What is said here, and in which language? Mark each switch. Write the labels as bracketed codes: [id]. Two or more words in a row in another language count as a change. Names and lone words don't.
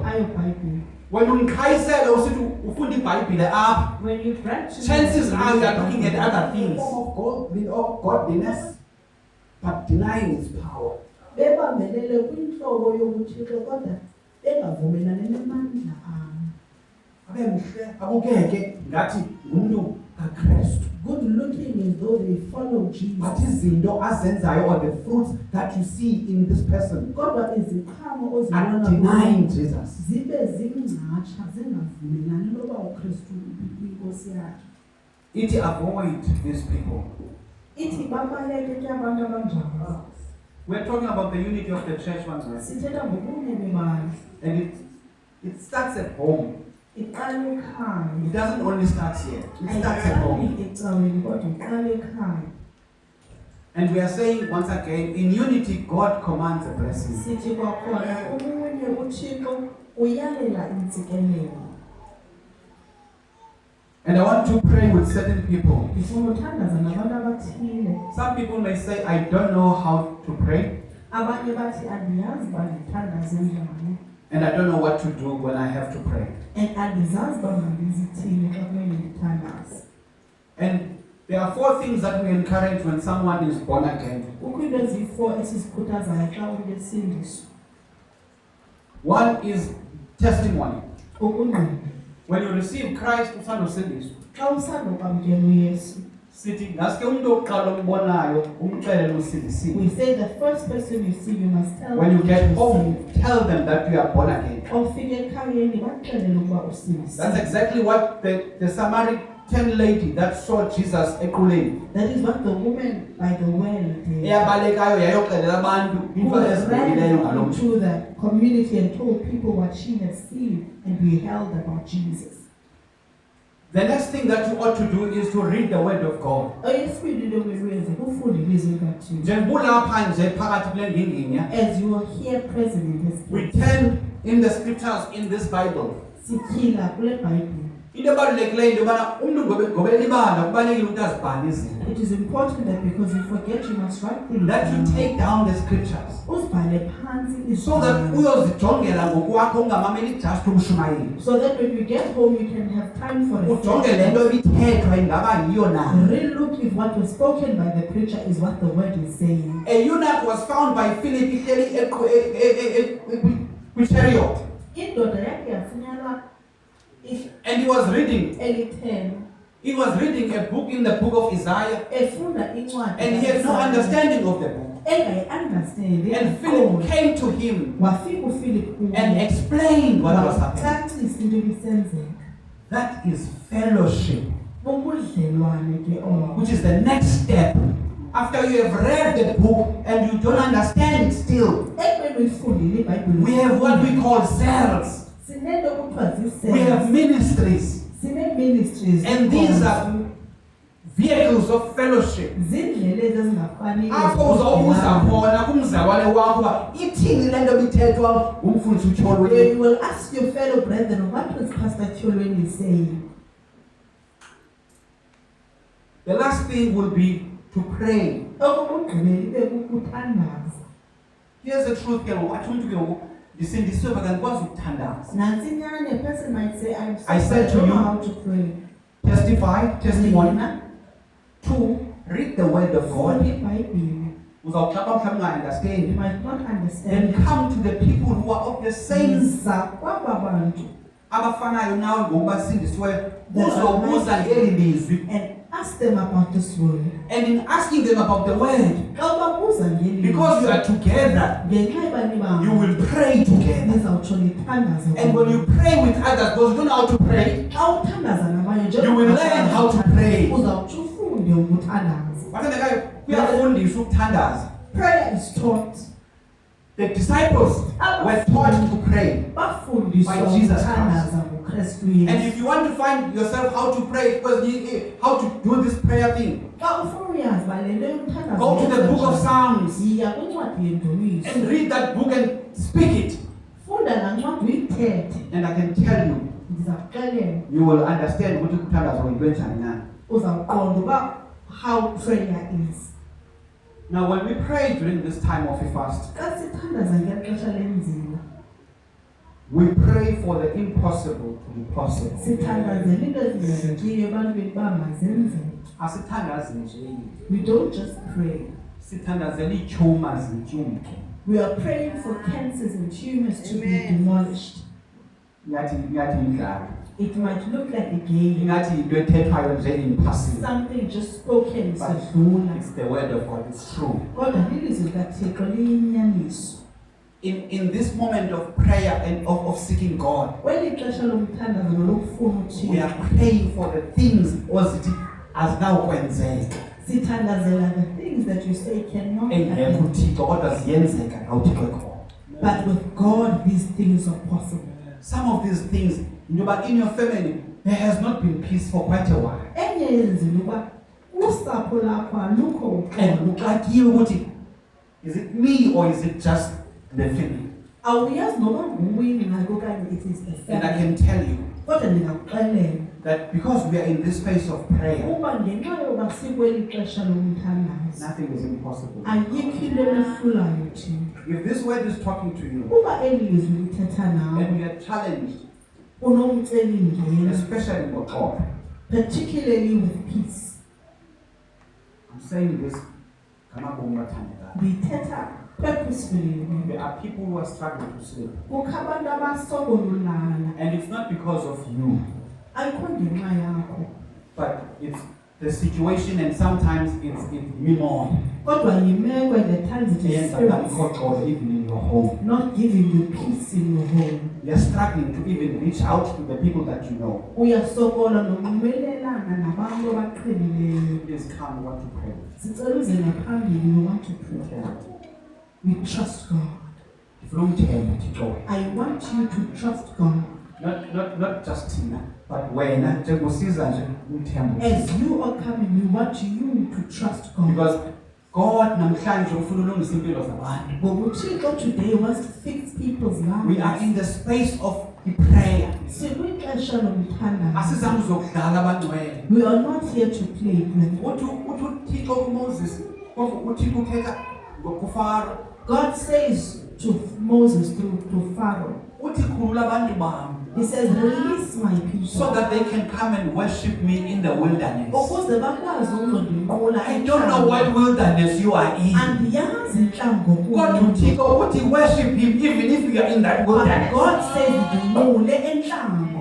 [en] When you chances are you are looking at other things of godliness, but denying its power. Good looking as though they follow Jesus. But [xh] izinto azenzayo [en] or the fruits that you see in this person [xh] Kodwa iziqhamo [en] are [xh] ozibona [en] denying Jesus. [xh] zibe zingcatsha zingavumelani loba uKristu inkosi yakhe. [en] It avoid these people. [xh] Ithi babaleke ke abantu abanjalo. [en] We're talking about the unity of the church once more. [xh] Sithetha ngobunye bebandla. [en] And it starts at home. [xh] Iqala ekhaya. [en] It doesn't only start here. It starts at home. [xh] Ecaweni kodwa iqala ekhaya. [en] And we are saying once again, in unity, God commands a blessing. [xh] Sithi kwakhona umunye uThixo uyalela intsikelelo. [en] And I want to pray with certain people. [xh] Ngifuna uthandaza nabantu abathile. [en] Some people may say, I don't know how to pray. [xh] Abanye bathi andiyazi uba ndithandaze njani. [en] And I don't know what to do when I have to pray. [xh] And andizazi uba mandizithini xa kumele ndithandaze. [en] And there are 4 things that we encourage when someone is born again. [xh] Kukho into ezi-4 esizikhuthazayo xa umntu esindiswa. [en] One is testimony. [xh] Ukungqina. [en] When you receive Christ, [xh] usandosindiswa. Xa usandokwamkela uYesu. Sithi ngaske umuntu oqala umbonayo umxelele usindisiwe. [en] We say the first person you see, you must tell When you them get home, tell them that you are born again. [xh] Ofike ekhayeni baxelele ukuba usindisiwe. [en] That's exactly what the Samaritan lady that saw Jesus equleni. That is what the woman by the well did. [xh] Eyabalekayo yayoxelela abantu [en] Who [xh] into ezibekileyo [en] ran [xh] ngalo mntu. [en] into the community and told people what she had seen and beheld about Jesus. The next thing that you ought to do is to read the word of God. [xh] Oyesibili into ekwenza kufunda ilizwi likaThixo. Njengobulapha nje phakathi kule ndinginya, [en] As you are here present in this we place, turn in the scriptures in this Bible. [xh] sityhila kule Bible. Into ebalulekileyo into yobana umntu ngobe libala kubalulekile ukuthi azibhale izinto. [en] It is important that because you forget, you must write things That you down. take down the scriptures. [xh] Uzibhale phantsi [en] So that [xh] izibhalo. uyozijongela ngokwakho ungamameli [en] just umshumayeli. So that when you get home, you can have time for [xh] Ujonge le nto ibithethwa ingaba yiyo na. [en] Relook if what was spoken by the preacher is what the word is saying. A eunuch was found by Philip [xh] ihleli kwi-chariot. Indoda yakhe yafunyanwa [en] And he was reading. [xh] elitheni. [en] He was reading a book in the book of Isaiah. [xh] Efunda incwadi. [en] And he had no understanding of the book. [xh] Engayi-understandi. [en] And Philip came to him [xh] Wafika uPhilip kuye. [en] and explained what was happening. [xh] Wacacisa into ebisenzeka. [en] That is fellowship, [xh] Bubudlelwane ke obo. [en] which is the next step. After you have read the book and you don't understand it still, [xh] Ekubeni uyifundile iBhayibhile. [en] we have what we call cells. [xh] sinento kuthiwa [en] We have [xh] zii-cells. [en] ministries. [xh] Sine-ministries. [en] And these are vehicles of fellowship. [xh] Ziindlela ezi ezingafaniyo Apho uzawubuza khona kumzawale wakho uba ithini le nto bithethwa ngumfundisi uTyholweni. [en] You will ask your fellow brethren, what was Pastor Tyholweni saying? The last thing will be to pray. [xh] Okokugqibela ibe kukuthandaza. [en] Here's the truth [xh] ke ngoku athi umntu ke ngoku ndisindisiwe but andikwazi ukuthandaza. Nantsi inyani, [en] a person might say, I said to I don't know you, how to pray. Testimony. 2, read the word of God. [xh] iBhayibhile. Uzawuxaka mhlawumbi [en] You [xh] unga-understand. [en] might not Then understand. come to the people who are of the same [xh] Yiza kwaba bantu abafanayo nawe ngoku basindisiweyo. Uzobuza ngeli lizwi. [en] and ask them about this word. And in asking them about the word, [xh] Xa ubabuza ngeli [en] because you are together, [xh] ngenxa yoba nibam, [en] you will pray together. [xh] nizawutsho nithandaze. [en] And when you pray with others, because you don't know how to pray, [xh] Xa uthandaza nabanye [en] you will learn how to pray. [xh] uzawutsho ufunde ukuthandaza. Bathandekayo, kuyafundiswa ukuthandaza. [en] Prayer is taught. The disciples were taught to pray. [xh] Bafundiswa [en] By Jesus [xh] ukuthandaza nguKristu [en] And [xh] Yesu. [en] if you want to find yourself how to pray, because how to do this prayer thing, [xh] Xa ufuna uyazi uba le nto yokuthandaza [en] go to the book of Psalms [xh] yiya kwincwadi yendumiso. [en] and read that book and speak it. [xh] Funda laa ncwadi uyithethe. [en] And I can tell you, [xh] Ndiza kuxelela [en] you will understand [xh] ukuthi ukuthandaza kwenziwe njani na. uzawuqonda uba [en] how prayer is. Now, when we pray during this time of a fast, [xh] Xa sithandaza ngeli xesha lenzima, [en] we pray for the impossible to be possible. [xh] sithandazela into ezingazekiyo ebantwini uba mazenzeke. Asithandazi nje. [en] We don't just pray. [xh] Sithandazela iityhuma zityumke. [en] We are praying for cancers and tumors to be demolished. [xh] Ingathi indlala. [en] It might look like a game, [xh] Ingathi into ethethwayo nje [en] in passing. something just spoken But [xh] sidlula. [en] it's the word of God, it's true. [xh] Kodwa lilizwi likaThixo liyinyaniso. [en] In this moment of prayer and of seeking God, [xh] Kweli xesha lomthandazo nolokufuna [en] we are [xh] uThixo, [en] praying for the things [xh] ozithi azinakwenzeka. [en] sithandazela the things that you say cannot [xh] Engekho [en] happen. [xh] uThixo kodwa ziyenzeka ngawuThixo ekhona. [en] But with God, these things are possible. Some of these things, but in your family, there has not been peace for quite a while. [xh] Enye yezinto uba usapho lakho alukho [en] And [xh] uxolo. uxakile ukuthi, [en] is it me or is it just the family? [xh] Awuyazi noba nguwe ingxaki okanye [en] it is the And I family. can tell you [xh] Kodwa ndingakuxelela [en] that because we are in this space of prayer, [xh] uba ngenxa yoba sikweli xesha lomthandazo [en] nothing is impossible. [xh] ayikho into emehlulayo thina. [en] If this word is talking to you [xh] Uba eli lizwi lithetha nawe [en] and you are challenged, [xh] unomcelimngeni, [en] especially for God, particularly with peace, I'm saying this, [xh] ngamabomi bathandekayo. ndithetha purposefully. [en] There are people who are struggling to sleep. [xh] Kukho abantu abasokolulala, [en] And it's not because of you, [xh] ayikho ngenxa yakho, [en] but it's the situation and sometimes it's me more. [xh] kodwa yimeko [en] and at times it is Yes, spirits even in your home. not giving you peace in your home. You're struggling to even reach out to the people that you know. [xh] Uyasokola nokunxibelelana nabantu abaqhelileyo. [en] Please come, we want to pray. [xh] Sicela uze ngaphambili, [en] we want to pray. We trust God. From Joy. I want you to trust God. Not just Tina, but when As you are coming, we want you to trust God. [xh] because God namhlanje ufuna ulungisa impilo zabantu. [en] Ngokuthixo today wants to fix people's lives. We are in the space of prayer. [xh] Sikwixesha lomthandazo. Asizange uzokudlala abangcwele. [en] We are not here to play. [xh] Uthi uThixo kuMoses, uThixo uthetha ngokuFaro. [en] God says to Moses through Pharaoh, [xh] Uthi khulula abantu bami [en] he says, release my people. so that they can come and worship me in the wilderness. [xh] Ukuze bakwazi ukuzondinqula [en] I don't know what wilderness you are in. [xh] Andiyazi intlango [en] God [xh] uThixo uthi [en] worship him even if you are in that But wilderness. God says [xh] ndinqule entlango.